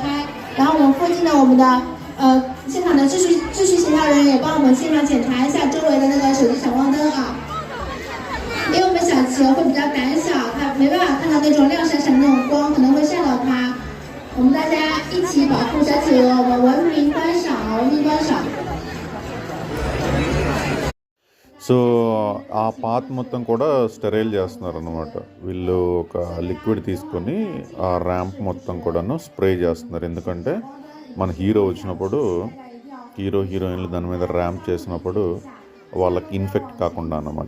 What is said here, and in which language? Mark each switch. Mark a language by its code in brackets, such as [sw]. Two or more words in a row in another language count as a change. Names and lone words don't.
[zh] 然后我们附近的我们的现场的秩序协调人员也帮我们现场检查一下周围的那个手机闪光灯啊，因为我们小企鹅会比较胆小，它没办法看到那种亮闪闪的那种光，可能会吓到它。我们大家一起保护小企鹅，我们文明观赏，文明观赏。 [te] సో ఆ పాత్ మొత్తం కూడా స్టెరైల్ చేస్తున్నారు అన్నమాట. వీళ్ళు ఒక లిక్విడ్ తీసుకొని ఆ ర్యాంప్ మొత్తం కూడాను స్ప్రే చేస్తున్నారు. ఎందుకంటే మన హీరో వచ్చినప్పుడు హీరోయిన్లు దాని మీద ర్యాంప్ చేసినప్పుడు వాళ్ళకి ఇన్ఫెక్ట్ కాకుండా అన్నమాట.